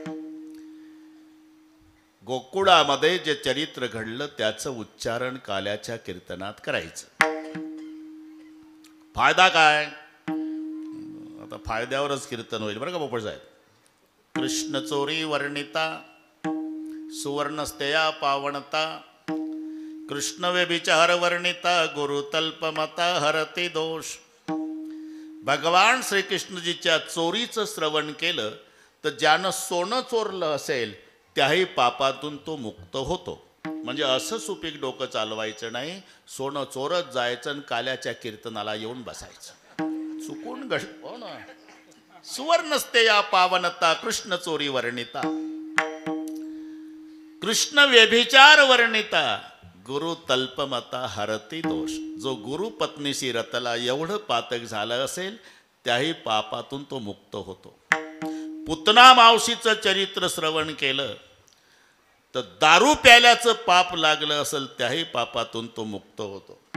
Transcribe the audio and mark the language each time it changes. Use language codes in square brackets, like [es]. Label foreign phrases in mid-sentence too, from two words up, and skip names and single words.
[mr] गोकुळामध्ये जे चरित्र घडलं त्याचं उच्चारण काल्याच्या कीर्तनात करायचं. फायदा काय? आता फायद्यावरच कीर्तन होईल बरं का पोपट साहेब. [sa] कृष्ण चोरी वर्णिता सुवर्णस्तेया पावणता, कृष्ण व्यभिचार वर्णिता गुरु तल्पमता हरती दोष. [mr] भगवान श्रीकृष्णजीच्या चोरीचं श्रवण केलं तर ज्यानं सोनं चोरलं असेल त्याही पापातून तो मुक्त होतो. म्हणजे असं सुपीक डोकं चालवायचं नाही, सोनं चोरत जायचं आणि काल्याच्या कीर्तनाला येऊन बसायचं. चुकून हो ना. [sa] सुवर्णस्ते या पावनता कृष्ण चोरी वर्णिता, कृष्ण व्यभिचार वर्णिता गुरु तल्पमता हरती दोष. [mr] जो गुरु पत्नीशी रतला एवढं पातक झालं असेल त्याही पापातून तो मुक्त होतो. पुतना मावशीचं चरित्र श्रवण केलं तर दारू प्यायल्याचं पाप लागलं असेल त्याही पापातून तो मुक्त होतो.